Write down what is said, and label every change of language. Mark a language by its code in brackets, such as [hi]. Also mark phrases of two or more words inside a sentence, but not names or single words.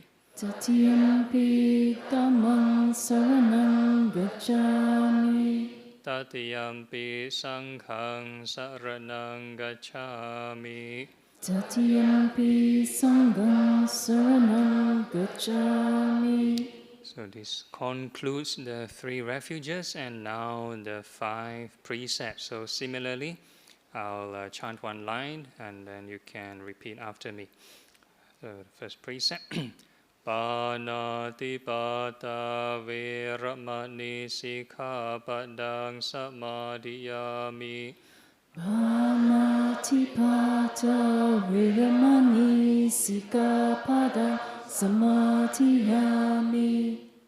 [pi] Tatiyampi dhammaṃ saraṇaṃ gacchāmi. Tatiyampi sanghaṃ saraṇaṃ gacchāmi. Tatiyampi sanghaṃ saraṇaṃ gacchāmi. [en] So this concludes the 3 refuges and now the 5 precepts. So similarly, I'll chant one line and then you can repeat after me. So the first precept. [pi] Pāṇātipātā vērāmani sikkhapadang samadhiyāmi. Pāṇātipātā vērāmani sikkhapadang samadhiyāmi.